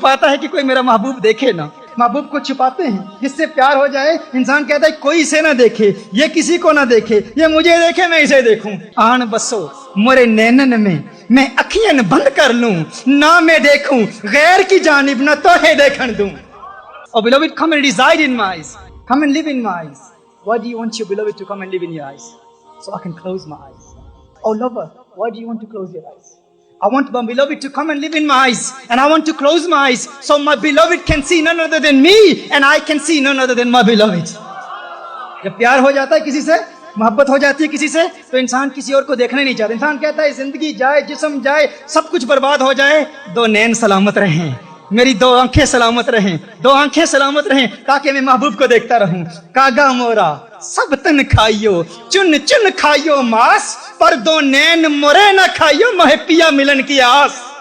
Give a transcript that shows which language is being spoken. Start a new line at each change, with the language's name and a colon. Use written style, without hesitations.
Urdu: ہے کہ کوئی میرا محبوب دیکھے نا، محبوب کو چھپاتے ہیں۔ جس سے پیار ہو جائے انسان کہتا ہے کوئی اسے نہ دیکھے، یہ کسی کو نہ دیکھے، یہ مجھے دیکھے میں اسے دیکھوں۔ آن بسو مورے نینن میں اکھیاں بند کر لوں، نہ میں دیکھوں غیر کی جانب، نہ تو ہے دیکھن دوں۔
English: Oh beloved, come and reside in my eyes, come and live in my eyes. Why do you want your beloved to come and live in your eyes? So I can close my eyes. Oh lover, why do you want to close your eyes? I want my beloved to come and live in my eyes, and I want to close my eyes so my beloved can see none other than me and I can see none other than my beloved.
Urdu: جب پیار ہو جاتا ہے کسی سے، محبت ہو جاتی ہے کسی سے، تو انسان کسی اور کو دیکھنا نہیں چاہتا۔ انسان کہتا ہے زندگی جائے، جسم جائے، سب کچھ برباد ہو جائے، دو نین سلامت رہیں، میری دو آنکھیں سلامت رہیں، دو آنکھیں سلامت رہیں، تاکہ میں محبوب کو دیکھتا رہوں۔ کاگا مورا سب تن کھائیو، چن چن کھائیو ماس، پر دو نین مورے نہ کھائیو، محبیا ملن کی آس،